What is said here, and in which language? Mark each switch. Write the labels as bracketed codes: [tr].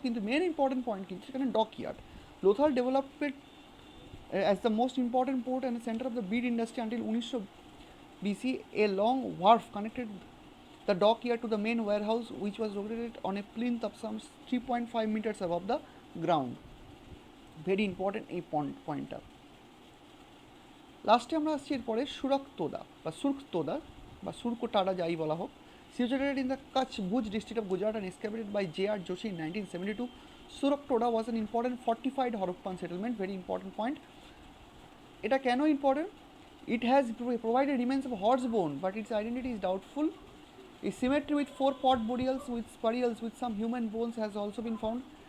[en] কিন্তু main important point কিন্তু সেখানে dockyard. Lothal developed as the most important port and center of the bead industry until 1900 BC. A long wharf connected the dockyard to the main warehouse, which was located on a plinth of some 3.5 meters above the ground. Very important a pointer. [bn] লাস্টে আমরা আসছি এরপরে সুরক্তোদা বা সুরক্তোদা বা সুরকোটাডা যাই বলা হোক, [en] situated in the Kutch Bhuj district of Gujarat and excavated by J.R. Joshi in 1972. Suraktoda was an important fortified Harappan settlement. Very important point. [bn] এটা কেন important? [en] It has provided remains of horse bone, but its identity is doubtful. A cemetery with 4 pot burials with some human bones has also been found.